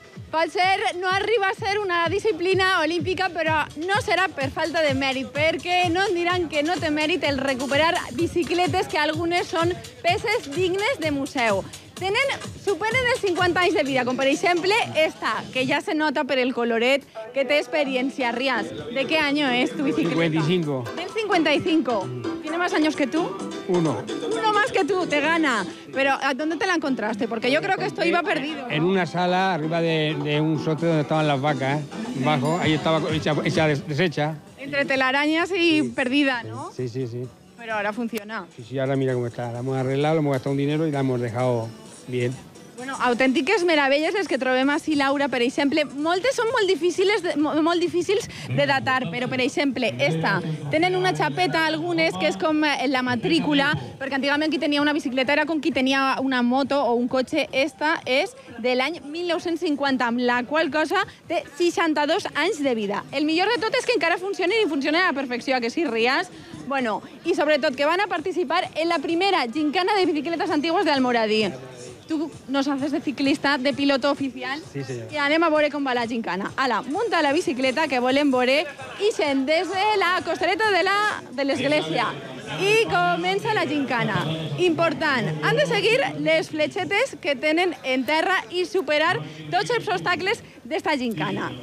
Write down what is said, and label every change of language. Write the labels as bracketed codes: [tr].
[ca] Potser no arriba a ser una disciplina olímpica, però no serà per falta de mèrit, perquè no em diran que no té mèrit el recuperar bicicletes que algunes són peces dignes de museu. Superen els 50 anys de vida, com per exemple esta, que ja se nota per el coloret que té experiència. [es] Rías, ¿de qué año es tu bicicleta? 55. Del 55. ¿Tiene más años que tú? Uno. Uno más que tú, te gana. Pero ¿a dónde te la encontraste? Porque yo creo que esto iba perdido, ¿no? En una sala arriba de un sote donde estaban las vacas, bajo, ahí estaba hecha deshecha. Entre telarañas y perdida, ¿no? Sí, sí, sí. Pero ahora funciona. Sí, ahora mira cómo está. La hemos arreglado, le hemos gastado un dinero y la hemos dejado bien. [ca] Bueno, autèntiques meravelles les que trobem així, Laura. Per exemple, moltes són molt difícils de datar, però, per exemple, esta. Tenen una xapeta, algunes, que és com la matrícula, perquè antigament qui tenia una bicicleta era com qui tenia una moto o un cotxe. Esta és de l'any 1950, amb la qual cosa té 62 anys de vida. El millor de tot és que encara funcionen i funcionen a la perfecció, que sí, Rías? Bueno, i sobretot que van a participar en la primera gincana de bicicletes antigues d'Almoradí. [es] Tu nos haces de ciclista, de piloto oficial. [ca] Sí, senyor. I anem a veure com va la gincana. Ala, munta la bicicleta que volem veure i se'n des de la costereta de l'església. I comença la gincana. Important, han de seguir les fletxetes que tenen en terra i superar tots els obstacles d'esta gincana.